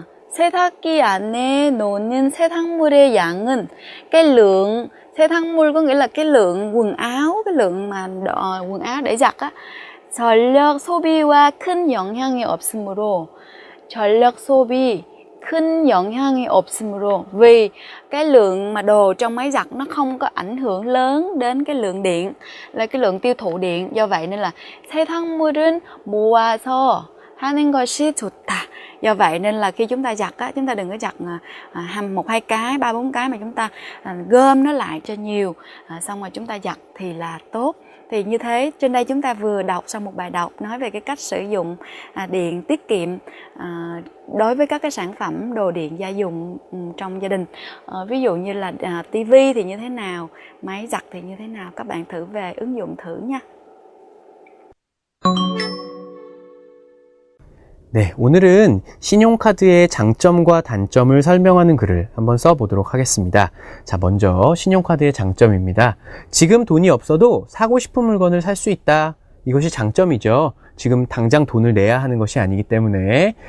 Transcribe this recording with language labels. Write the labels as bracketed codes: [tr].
[ko] 세탁기 안에 놓는 세탁물의 양은, [vi] cái lượng 세탁물 có nghĩa là cái lượng quần áo, cái lượng mà quần áo để giặt á. [ko] 전력 소비와 큰 영향이 없으므로, [vi] 전력 소비 큰 영향이 없으므로, vì cái lượng mà đồ trong máy giặt nó không có ảnh hưởng lớn đến cái lượng điện, là cái lượng tiêu thụ điện. Do vậy nên là [ko] 세탁물은 모아서 하는 것이 좋다. [vi] Do vậy nên là khi chúng ta giặt á, chúng ta đừng có giặt 1-2 cái, 3-4 cái, mà chúng ta gom nó lại cho nhiều, xong rồi chúng ta giặt thì là tốt. Thì như thế, trên đây chúng ta vừa đọc xong một bài đọc nói về cái cách sử dụng điện tiết kiệm đối với các cái sản phẩm đồ điện gia dụng trong gia đình. Ví dụ như là tivi thì như thế nào, máy giặt thì như thế nào, các bạn thử về ứng dụng thử nha. [ko] 네, 오늘은 신용카드의 장점과 단점을 설명하는 글을 한번 써보도록 하겠습니다. 자, 먼저 신용카드의 장점입니다. 지금 돈이 없어도 사고 싶은 물건을 살 수 있다. 이것이 장점이죠. 지금 당장 돈을 내야 하는 것이 아니기 때문에.